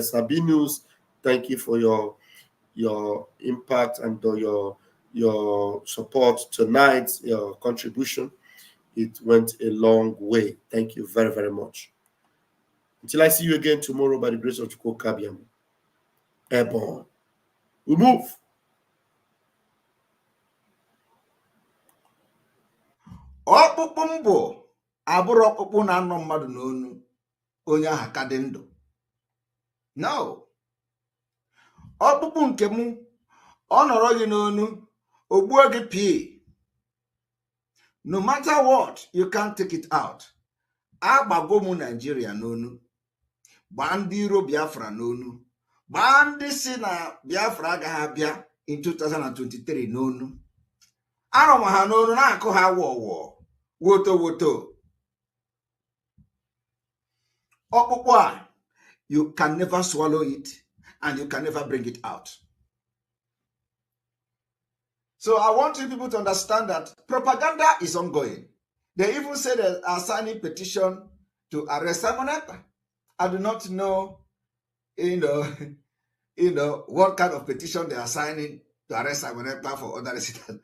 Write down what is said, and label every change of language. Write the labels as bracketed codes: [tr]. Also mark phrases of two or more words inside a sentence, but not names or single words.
[en] Sabinus, thank you for your impact and your support tonight, your contribution. It went a long way. Thank you very, very much. Until I see you again tomorrow by the grace of Chukwu Kabiam. Airborne. We move. [ig] Ọkpụkpụ mbụ abụrụ ọkpụkpụ na-anọ mmadụ n'onu onye ahụ ka dị ndụ. [en] No. [ig] Ọkpụkpụ nke mụ ọ nọrọ gị n'onu o gbuo gị pii. [en] No matter what, you can't take it out. [ig] Agbago mụ Nigeria n'onu. Gbaa ndị iro Biafra n'onu. Gbaa ndị si na Biafra agaghị abịa in 2023 n'onu. Anọ m ha n'onu na-akụ ha wọwọ. Woto. Ọkpụkpụ a, [en] you can never swallow it and you can never bring it out. So I want you people to understand that propaganda is ongoing. They even say they are signing petition to arrest Simon Ekpa. I do not know, what kind of petition they are signing to arrest Simon Ekpa for other reasons.